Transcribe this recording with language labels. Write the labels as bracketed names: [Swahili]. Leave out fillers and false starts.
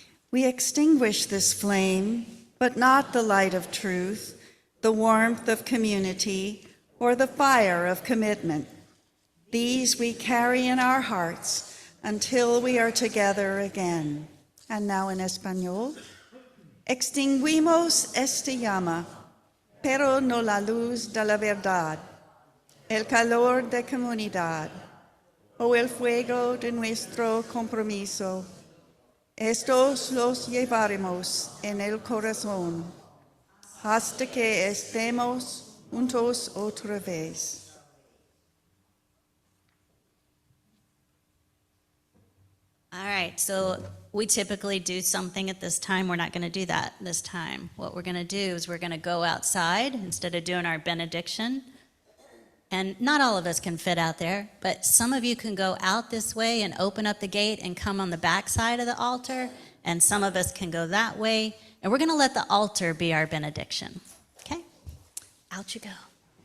[English] We extinguish this flame, but not the light of truth, the warmth of community, or the fire of commitment. These we carry in our hearts until we are together again. And now in Español. [Spanish] Extinguimos esta llama, pero no la luz de la verdad, el calor de comunidad, o el fuego de nuestro compromiso. Estos los llevaremos en el corazón, hasta que estemos juntos otra vez. [English] All right, so we typically do something at this time. We're not going to do that this time. What we're going to do is we're going to go outside instead of doing our benediction. And not all of us can fit out there, but some of you can go out this way and open up the gate and come on the back side of the altar, and some of us can go that way. And we're going to let the altar be our benediction. Okay? Out you go.